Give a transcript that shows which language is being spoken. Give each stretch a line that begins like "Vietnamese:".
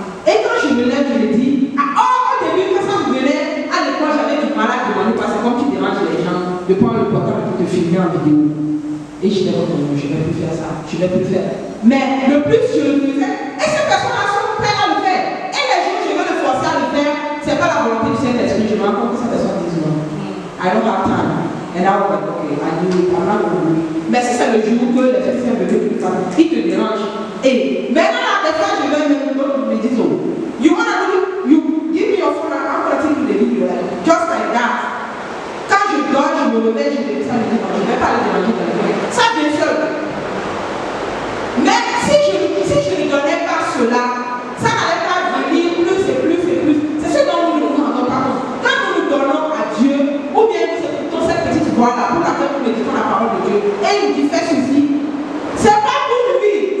French: Et quand je me lève, je me dis, au début, quand ça me venait, à l'époque, j'avais du mal à demander, parce que comme tu déranges les gens, de prendre le portable pour te filmer en vidéo. Et je n'ai pas dit, je ne vais plus faire ça, je ne vais plus faire. Mais le plus je le faisais, et ces personnes-là sont prêtes à le faire. Et les jours où je veux le forcer à le faire, ce n'est pas la volonté du Saint-Esprit, je me rends compte que cette personne dit non.
English: I don't have time. And I was like, okay, I do it, I'm not going to do it.
French: Mais si c'est le jour que les chrétiens veulent que il te dérange. Et maintenant, des fois, je vais me dire,
English: oh, you want to do, you give me your phone, I'm going to take you the video, like, just like that.
French: Quand je dors, je me réveille, je me dis, ça me dit, non, je ne vais pas aller déranger quelqu'un. Ça vient seul. Mais si je ne donnais pas cela, ça n'allait pas venir plus et plus et plus. C'est ce dont nous nous rendons pas compte. Quand nous nous donnons à Dieu, ou bien nous écoutons cette petite voix-là pour laquelle nous méditons la parole de Dieu, et il nous dit fais ceci, c'est pas pour lui.